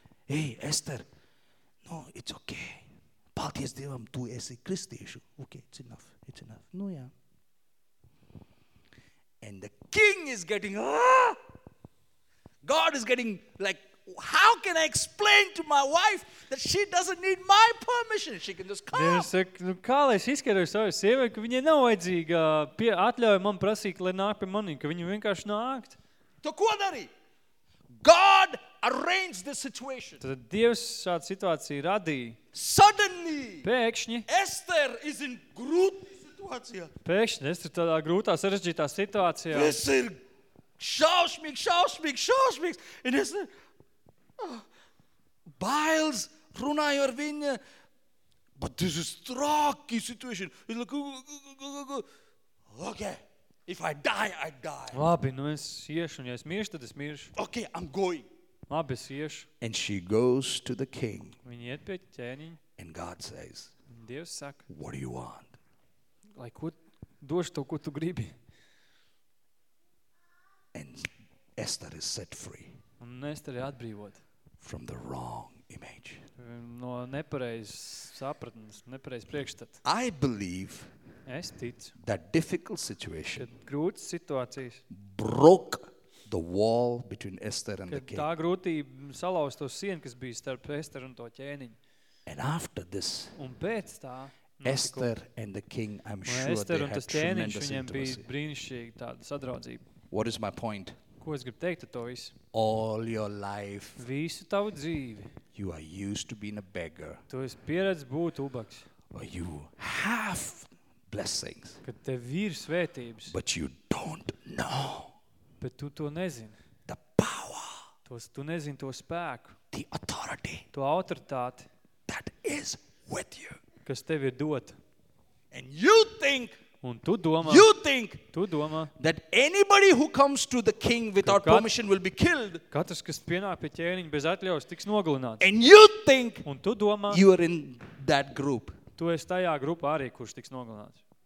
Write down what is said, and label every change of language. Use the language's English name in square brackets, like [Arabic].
[English] Hey, Ester, no, it's okay. [Latvian] Paldies Dievam, tu esi kristiešu. [English] Okay, it's enough, it's enough. [Latvian] Nu jā. [English] And the king is getting, God is getting like, how can I explain to my wife that she doesn't need my permission? She can just come. [Latvian] Dievs saka, nu kā lai es izskaidroju savai sievai, ka viņai nav vajadzīga atļauja man prasīt, lai nāk pie manī, ka viņa vienkārši nākt. Tu ko darī? [English] God arranged the situation. [Latvian] Tad Dievs šādu situāciju radīja. [English] Suddenly. [Latvian] Pēkšņi. [English] Esther is in [Latvian] grūtā situācijā. Pēkšņi, Esther tādā grūtā, sarežģītā situācijā. Tas ir šausmīgs, šausmīgs, šausmīgs. Un Esther... Biles runāju ar viņu, [English] but this is [Latvian] traki situation. [English] He's like, okay, if I die, I die. [Latvian] Labi, nu es iešu, un ja es miršu, tad es miršu. [English] Okay, I'm going. [Latvian] Labi, es iešu. [English] And she goes to the king. [Latvian] Viņa iet pie ķēniņa. [English] And God says, [Latvian] Dievs saka, [English] what do you want? [Latvian] Lai ko došu to, ko tu gribi. [English] And Esther is set free. [Latvian] Un Esteri atbrīvot. [English] From the wrong image. [Latvian] No nepareizas sapratnes, nepareizas priekšstats. [English] I believe. [Latvian] Es ticu. [English] That difficult situation. [Latvian] Kad grūtas situācijas. [English] Broke the wall between Esther and the king. [Latvian] Kad tā grūtība salauza to sienu, kas bija starp Esteri un to ķēniņu. [English] And after this. [Latvian] Un pēc tā. [English] Esther and the king, I'm sure they had tremendous intimacy. [Latvian] Viņiem bija brīnišķīga tāda sadraudzība. [English] What is my point? [Latvian] Ko es gribu teikt ar to visu? [English] All your life. [Latvian] Visu tavu dzīvi. [English] You are used to being a beggar. [Latvian] Tu esi pieredzis būt ubags. [English] Or you have blessings. [Latvian] Kad tev ir svētības. [English] But you don't know. [Latvian] Bet tu to nezini. [English] The power. [Latvian] Tu nezini to spēku. [English] The authority. [Latvian] To autoritāti. [English] That is with you. [Latvian] Kas tev ir dota. [English] And you think. [Latvian] Un tu domā. [English] You think. [Latvian] Tu domā. [English] That anybody who comes to the king without permission will be killed. [Latvian] Katrs, kas pienāk pie ķēniņa bez atļaujas, tiks nogalināts. [English] And you think. [Latvian] Un tu domā. [English] You are in that group. [Latvian] Tu esi tajā grupā arī, kurš tiks nogalināts.